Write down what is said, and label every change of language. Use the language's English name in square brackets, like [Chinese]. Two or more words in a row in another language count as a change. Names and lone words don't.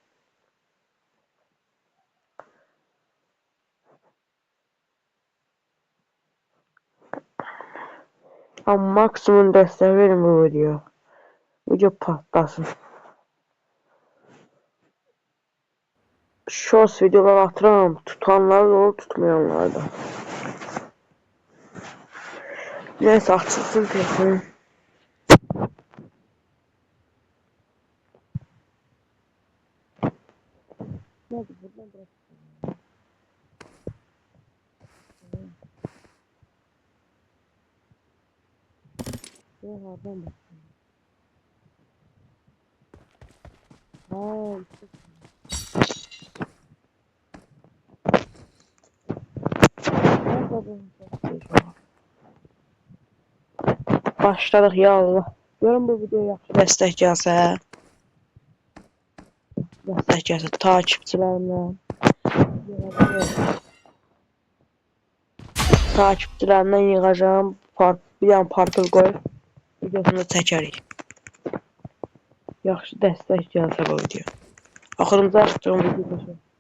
[Azerbaijani] Amma maksimum dəstək verin bu video. [Turkish] Video patlasın. [Azerbaijani] Shorts videolar atıram, tutanlar da olur, tutmayanlar da. [Turkish] Neyse açılsın telefonu. Hadi buradan bırak. Buradan bak. Aa, başladık ya Allah. [Azerbaijani] Görün bu video yaxşı dəstək gəlsə. Dəstək gəlsə takipçilərimlə. Takipçilərimdən yığacağım. Bir dənə parkur qoyub videosunu çəkərik. Yaxşı dəstək gəlsə bu video. Axırımıza çıxacağım video çəkək.